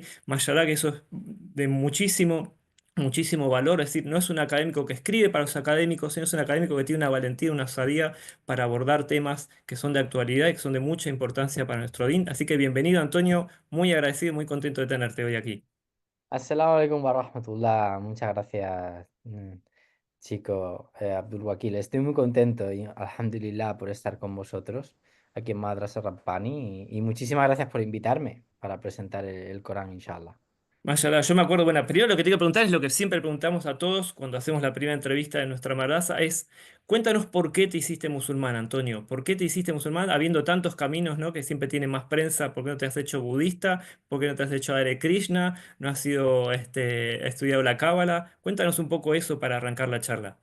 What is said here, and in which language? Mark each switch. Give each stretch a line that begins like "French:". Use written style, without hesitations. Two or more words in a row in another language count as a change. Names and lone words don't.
Spanish: Mashallah que eso es de muchísimo valor, es decir, no es un académico que escribe para los académicos, sino es un académico que tiene una valentía, una osadía para abordar temas que son de actualidad y que son de mucha importancia para nuestro DIN. Así que bienvenido, Antonio, muy agradecido y muy contento de tenerte hoy aquí.
Arabic: السلام عليكم ورحمة الله.
Spanish: Muchas gracias, chico Abdul Wakil. Estoy muy contento y alhamdulillah por estar con vosotros aquí en Madrasa Rabbani y muchísimas gracias por invitarme para presentar el Corán, inshallah. Mashallah, yo me acuerdo, bueno, primero lo que te quiero preguntar es lo que siempre preguntamos a todos cuando hacemos la primera entrevista de nuestra madraza, es cuéntanos por qué te hiciste musulmán, Antonio, por qué te hiciste musulmán, habiendo tantos caminos, ¿no? Que siempre tienen más prensa, por qué no te has hecho budista, por qué no te has hecho Hare Krishna, no has sido, estudiado la Cábala, cuéntanos un poco eso para arrancar la charla.